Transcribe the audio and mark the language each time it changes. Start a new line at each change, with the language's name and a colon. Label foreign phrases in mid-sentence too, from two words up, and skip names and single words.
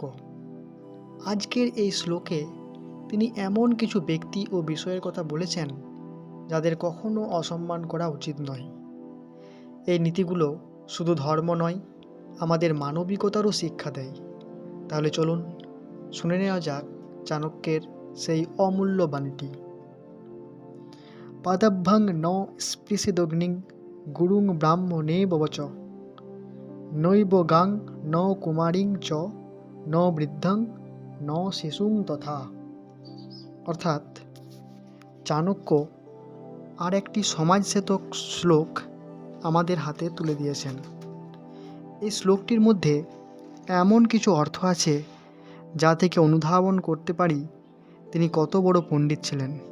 Bangla: আজকের এই শ্লোকে তিনি এমন কিছু ব্যক্তি ও বিষয়ের কথা বলেছেন যাদের কখনো অসম্মান করা উচিত নয়। এই নীতিগুলো শুধু ধর্ম নয়, আমাদের মানবিকতারও শিক্ষা দেয়। তাহলে চলুন শুনে নেওয়া যাক চাণক্যের সেই অমূল্য বাণীটি।
Sanskrit: পাদাভ্যাং ন স্পৃশিদগ্নিং গুরুং ব্রাহ্মণেব বচ নৈব গাং ন কুমারিং চ ন বৃদ্ধং ন শিশুং তথা।
Bangla: অর্থাৎ চাণক্য আর একটি সমাজসেতক শ্লোক আমাদের হাতে তুলে দিয়েছেন। এই শ্লোকটির মধ্যে এমন কিছু অর্থ আছে যা থেকে অনুধাবন করতে পারি তিনি কত বড় পণ্ডিত ছিলেন।